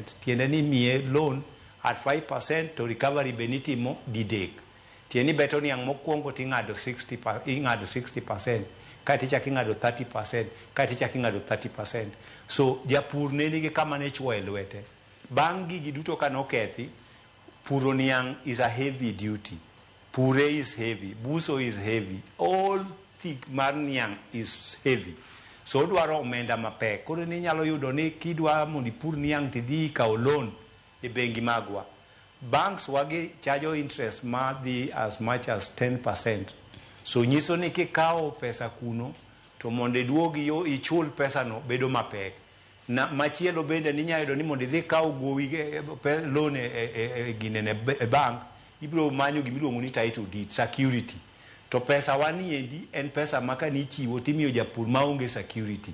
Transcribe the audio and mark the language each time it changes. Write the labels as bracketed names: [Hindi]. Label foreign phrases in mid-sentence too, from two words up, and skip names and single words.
[Luo (Kenya and Tanzania)] Tiende ni miye loan at 5% to recovery benitimo didek. Tieni beto niang' mokwongo ting'ado 60%, kati chaki ng'ado 30%, kati chaki ng'ado 30%. So japur ne nigi kama ne chwoe lwete. Bang' gigi duto kanokethi, puro niang' [English] is a heavy duty. Pure is heavy, buso is heavy, all thick [Luo (Kenya and Tanzania)] mar niang' [English] is heavy. [Luo (Kenya and Tanzania)] So dwaro omenda mapek. Koro ni nyalo yudo ni kidwa mondi pur niang' tidhi kao loan e bengi magwa. Banks wagi [English] charge interest [Luo (Kenya and Tanzania)] ma dhi [English] as much as 10%. [Luo (Kenya and Tanzania)] So nyiso ni kikao pesa kuno to monde duogi yo ichul pesa no bedo mapek. Na machielo bende ni nyayudo ni monde dhi kao gowi loan e bank ibiro manyo gimiluongo ni [English] title deed security. [Luo (Kenya and Tanzania)] To pesa wani endi en pesa maka ni chiwo timiyo japur maonge security.